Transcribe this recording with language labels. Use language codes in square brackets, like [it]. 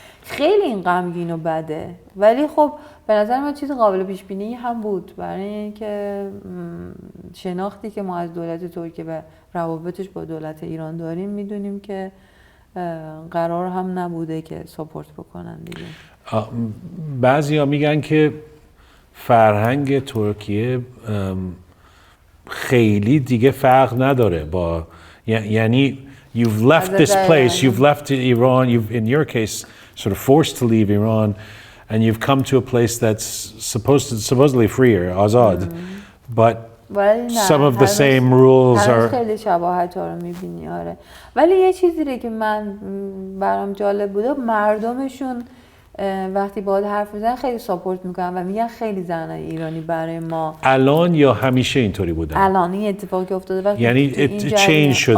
[fa] خیلی این غمگین و بده. ولی خب به نظر من چیز قابل پیش بینی هم بود، برای اینکه شناختی که ما از دولت ترکیه و روابطش با دولت ایران داریم میدونیم که قرار هم نبوده که ساپورت بکنن دیگه. بعضیا میگن که فرهنگ ترکیه خیلی دیگه فرق نداره با، یعنی [en] you've left this place, you've left Iran, you've in your case sort of forced to leave Iran, and you've come to a place that's supposedly freer, azad, but some of the same rules are. [fa] خیلی شباهت ها رو میبینی. آره. ولی یه چیزی که من برام جالب بوده، مردمشون وقتی باهات حرف میزنن خیلی ساپورت میکنن و میگن خیلی زنای ایرانی برای ما. الان یا همیشه اینطوری بودن؟ الان این اتفاقی که افتاده وقتی یعنی چینج شده.